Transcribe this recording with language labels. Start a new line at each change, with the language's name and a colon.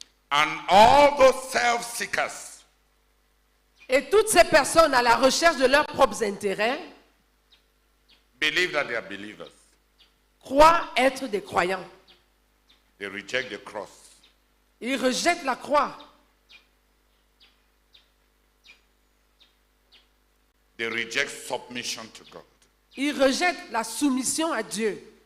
English: And all those self-seekers,
French: et toutes ces personnes à la recherche de leurs propres intérêts
English: believe that they are believers.
French: Croient être des croyants.
English: They reject the cross.
French: Ils rejettent la croix.
English: They reject submission to God.
French: Ils rejettent la soumission à Dieu.